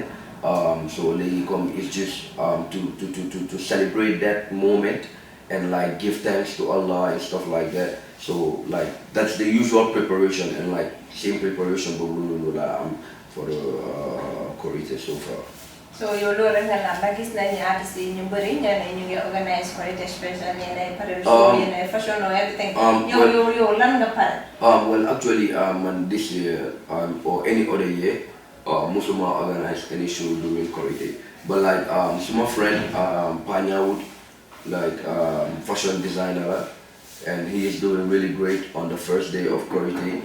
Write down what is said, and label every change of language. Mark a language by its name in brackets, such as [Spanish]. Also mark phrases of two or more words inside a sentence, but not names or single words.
[English] So they come it's just to celebrate that moment and like give thanks to Allah and stuff like that. So like that's the usual preparation and like same preparation but for the Korite so far. [Wolof] So yow loolu rek nga naan ba gis nañu artistes yi ñu bëri ñu ngi organise Korité special yenn pare show yenn [English] fashion or everything. [Wolof] yow lan nga pare? [English] Well actually man this year or any other year musuma organize any show during Korité. But like my friend Panya Wood, like fashion designer, and he is doing really great on the first day of Korité.